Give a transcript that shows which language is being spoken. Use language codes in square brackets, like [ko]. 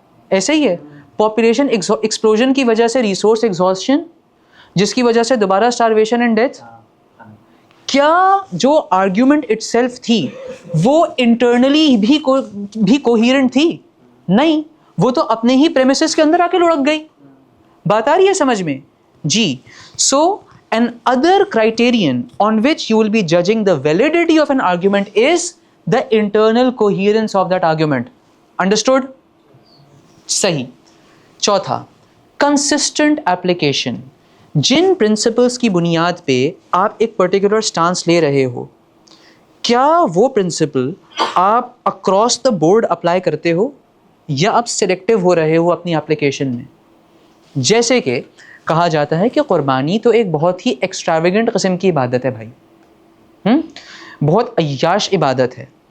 [ur] ایسے ہی ہے, population explosion کی وجہ سے ریسورس ایگزاسشن, جس کی وجہ سے دوبارہ اسٹارویشن اینڈ ڈیتھ. کیا جو آرگیومنٹ اٹ سیلف تھی وہ انٹرنلی بھی کوہیرنٹ تھی؟ نہیں, وہ تو اپنے ہی پریمیسز کے اندر آ کے لڑک گئی. بات آ رہی ہے سمجھ میں؟ جی. [en] So an other criterion on which you will be judging the validity of an argument is the internal coherence of that argument. Understood? [ur] صحیح. چوتھا, [en] consistent application. [ur] جن پرنسپلس کی بنیاد پہ آپ ایک پرٹیکولر سٹانس لے رہے ہو, کیا وہ پرنسپل آپ [en] across the board [ur] اپلائی کرتے ہو یا آپ سلیکٹیو ہو رہے ہو اپنی اپلیکیشن میں؟ جیسے کہ کہا جاتا ہے کہ قربانی تو ایک بہت ہی ایکسٹراویگنٹ قسم کی عبادت ہے بھائی, بہت عیاش عبادت ہے.